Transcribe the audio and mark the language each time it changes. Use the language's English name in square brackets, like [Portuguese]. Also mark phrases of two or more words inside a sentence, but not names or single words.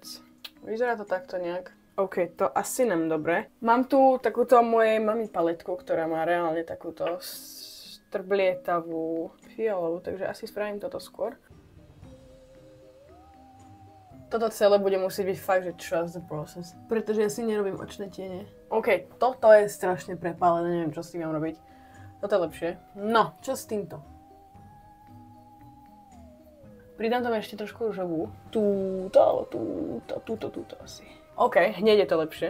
[Slovak] Vyzerá to takto nejak. OK, to asi nem dobre. Mám tu takúto mojej mami paletku, ktorá má reálne takúto strblietavú fialovú, takže asi spravím toto skôr. Toto celé bude musieť byť fakt, že [English] trust the process. [Slovak] Pretože ja si nerobím očné tiene. OK, toto je strašne prepálené, neviem, čo s tým mám robiť. Toto je lepšie. No, čo s týmto? Pridám tam ešte trošku ružovú. Túto asi. OK, hneď je to lepšie.